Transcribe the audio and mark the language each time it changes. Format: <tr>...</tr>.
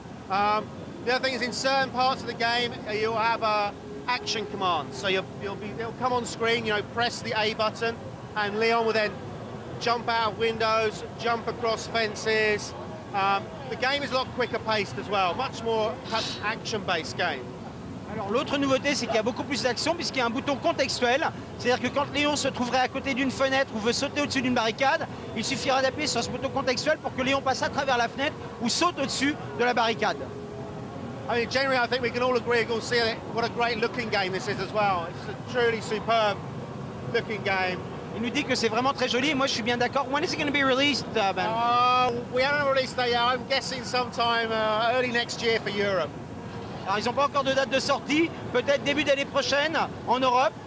<en>The other thing is, in certain parts of the game, you'll have action commands. So it'll come on screen. Press the A button, and Leon will then jump out of windows, jump across fences. The game is a lot quicker paced as well, much more action-based game.</en> <fr>Alors l'autre nouveauté, c'est qu'il y a beaucoup plus d'action puisqu'il y a un bouton contextuel. C'est-à-dire que quand Léon se trouverait à côté d'une fenêtre ou veut sauter au-dessus d'une barricade, il suffira d'appuyer sur ce bouton contextuel pour que Léon passe à travers la fenêtre ou saute au-dessus de la barricade.</fr> <en>I mean, generally, I think we can all agree, we'll see what a great looking game this is as well. It's a truly superb looking game.</en> <fr>Il nous dit que c'est vraiment très joli et moi je suis bien d'accord.</fr> <en>When is it going to be released, Ben? We haven't released that yet. I'm guessing sometime early next year for Europe.</en> <fr>Alors ils n'ont pas encore de date de sortie, peut-être début d'année prochaine en Europe.</fr>